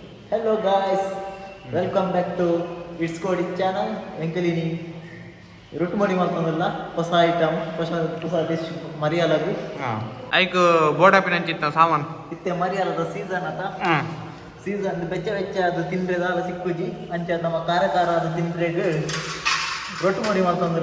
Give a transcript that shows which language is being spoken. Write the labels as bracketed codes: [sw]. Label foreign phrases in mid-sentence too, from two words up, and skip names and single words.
[en] Hello guys, welcome back to It's Coding channel. [tcy] ಎಂಕಲಿನಿ ರೊಟ್ಟಿ ಮಾಡಿ ಮಾಡ್ಕೊಂಡಲ್ಲ ಹೊಸ ಐಟಮ್ ಹೊಸ ಡಿಶ್ ಮರಿಯಾಲದು ಐಕ್ ಬೋಡಾಪಿನಂಚಿತ್ತ ಸಾಮಾನು ಇತ್ತೆ ಮರಿಯಾಲದ ಸೀಸನ್ ಅತ ಸೀಸನ್ ಬೆಚ್ಚ ಬೆಚ್ಚ ಅದು ತಿಂದ್ರೆ ದಾಲ ಸಿಕ್ಕುಜಿ ಅಂಚ ನಮ್ಮ ಖಾರ ಅದು ತಿಂದ್ರೆಗ್ ರೊಟ್ಟಿ ಮಾಡಿ ಮಾಡ್ಕೊಂಡಲ್ಲ